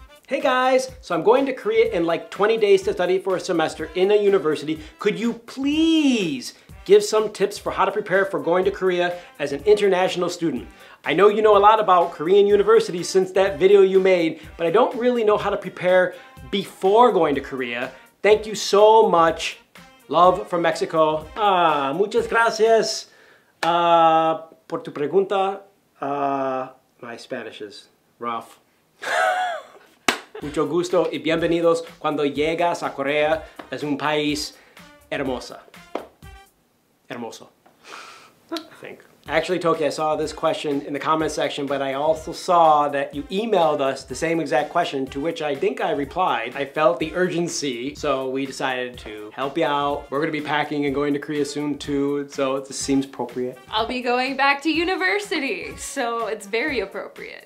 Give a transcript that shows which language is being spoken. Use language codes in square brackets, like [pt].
[en] Hey guys, so I'm going to Korea in like 20 days to study for a semester in a university. Could you please give some tips for how to prepare for going to Korea as an international student? I know you know a lot about Korean universities since that video you made, but I don't really know how to prepare before going to Korea. Thank you so much. Love from Mexico. [es] Muchas gracias por tu pregunta. [en] My Spanish is rough. [es] Mucho gusto y bienvenidos. Cuando llegas a Corea, es un país hermoso, [en] I think. Actually, Toki, I saw this question in the comment section, but I also saw that you emailed us the same exact question, to which I think I replied. I felt the urgency, so we decided to help you out. We're gonna be packing and going to Korea soon too, so it seems appropriate. I'll be going back to university, so it's very appropriate.